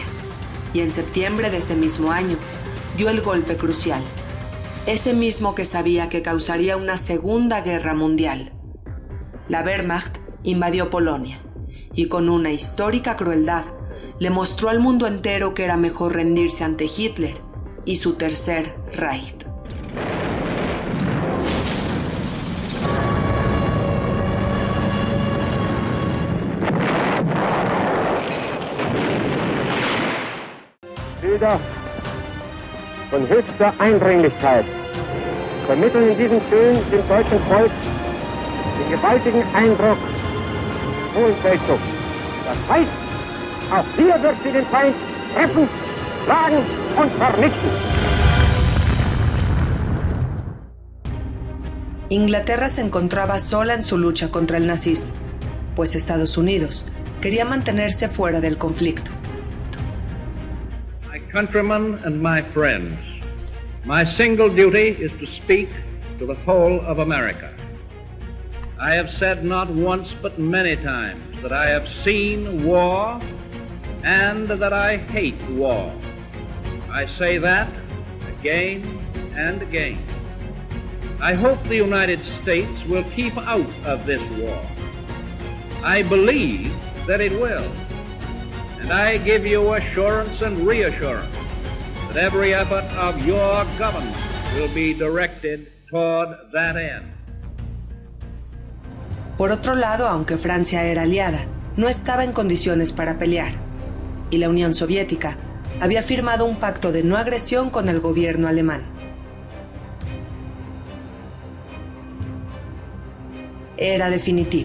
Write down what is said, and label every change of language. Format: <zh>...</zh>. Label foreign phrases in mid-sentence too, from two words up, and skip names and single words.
<es>Y en septiembre de ese mismo año, dio el golpe crucial. Ese mismo que sabía que causaría una segunda guerra mundial. La Wehrmacht invadió Polonia y con una histórica crueldad le mostró al mundo entero que era mejor rendirse ante Hitler y su Tercer Reich.</es> <de>Bilder von höchster Eindringlichkeit vermitteln in diesen Filmen dem deutschen Volk den gewaltigen Eindruck hohen Feldzugs. Das heißt, auch hier wird sie den Feind treffen, schlagen und vernichten.</de> <es>Inglaterra se encontraba sola en su lucha contra el nazismo, pues Estados Unidos quería mantenerse fuera del conflicto.</es> <en>My countrymen and my friends, my single duty is to speak to the whole of America. I have said not once but many times that I have seen war and that I hate war. I say that again and again. I hope the United States will keep out of this war. I believe that it will. And I give you assurance and reassurance that every effort of your government will be directed toward that end.</en> <es>Por otro lado, aunque Francia era aliada, no estaba en condiciones para pelear, y la Unión Soviética había firmado un pacto de no agresión con el gobierno alemán. Era definitivo.</es>